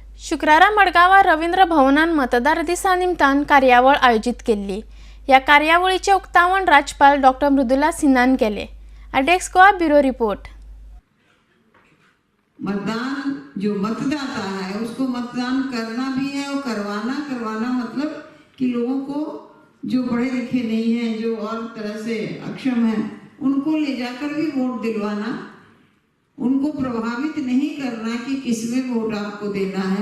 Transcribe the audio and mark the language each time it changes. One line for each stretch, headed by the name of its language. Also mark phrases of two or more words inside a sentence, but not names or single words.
Konkani: शुक्रारा मडगांवां रवींद्र भवनान मतदार दिसा निमतान कार्यावळ आयोजित केल्ली। ह्या कार्यावळीचे उक्तावण राज्यपाल डॉ. मृदुला सिन्हान केले।
English: Desk Goa bureau report.
Hindi: मतदान जो मतदाता है उसको मतदान करना भी है और करवाना मतलब कि लोगों को जो पढ़े लिखे नहीं है, जो और तरह से अक्षम है, उनको ले जाकर भी वोट दिलवाना, उनको प्रभावित नहीं करना कि किसमें वोट आपको देना है।